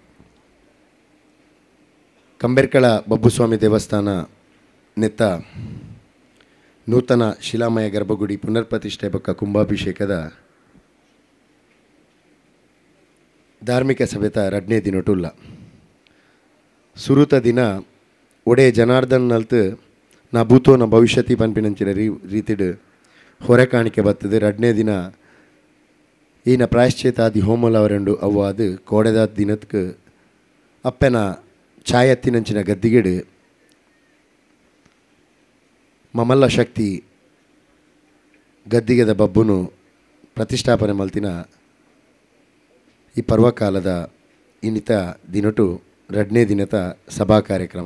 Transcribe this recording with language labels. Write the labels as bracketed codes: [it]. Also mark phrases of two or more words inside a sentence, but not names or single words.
[tcy] ಕಂಬೆರ್ಕಳ ಬಬ್ಬುಸ್ವಾಮಿ ದೇವಸ್ಥಾನ ನೆತ್ತ ನೂತನ ಶಿಲಾಮಯ ಗರ್ಭಗುಡಿ ಪುನರ್ಪ್ರತಿಷ್ಠೆ ಪಕ್ಕ ಕುಂಭಾಭಿಷೇಕದ ಧಾರ್ಮಿಕ ಸಭೆತ 2ನೇ ದಿನಟುಲ್ಲ ಸುರುತ ದಿನ ಒಡೆ ಜನಾರ್ದನ್ ನಲ್ತು [sa] ನಾ ಭೂತೋ ನ ಭವಿಷ್ಯತಿ [tcy] ಪನ್ಪಿನಂಚಿನ ರೀತಿಡ್ ಹೊರೆ ಕಾಣಿಕೆ ಬರ್ತದೆ. 2ನೇ ದಿನ ಈನ ಪ್ರಾಯಶ್ಚಿತಾದಿ ಹೋಮಲ ಅವರೆಂಡು ಅವು ಅದು ಕೋಡೆದ ದಿನಕ್ಕೆ ಅಪ್ಪೆನ ಛಾಯತ್ತಿನಂಚಿನ ಗದ್ದಿಗೆಡು ಮಮಲ್ಲ ಶಕ್ತಿ ಗದ್ದಿಗೆದ ಬಬ್ಬುನು ಪ್ರತಿಷ್ಠಾಪನೆ ಮಲ್ತಿನ ಈ ಪರ್ವಕಾಲದ ಇನ್ನಿತ ದಿನಟು 2ನೇ ದಿನದ ಸಭಾ ಕಾರ್ಯಕ್ರಮ.